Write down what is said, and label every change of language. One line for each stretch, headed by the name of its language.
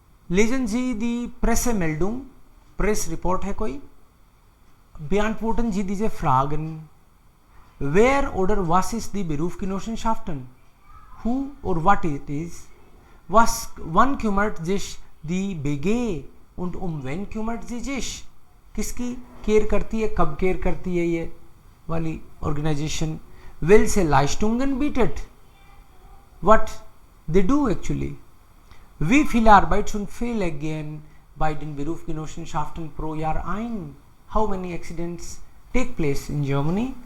German: Lesen Sie die Pressemeldung,
Hindi: press report है कोई.
German: Beantworten Sie diese Fragen. Wer oder was ist die Berufsgenossenschaften?
English: Who or what it is?
German: Wann kümmert sich die BG und wen kümmert sie sich?
Hindi: किसकी care करती है, कब care करती है ये वाली organisation?
German: Welche Leistungen bietet?
English: What they do actually?
German: Wie viele Arbeitsunfälle gehen bei den Berufsgenossenschaften pro Jahr ein?
English: How many accidents take place in Germany?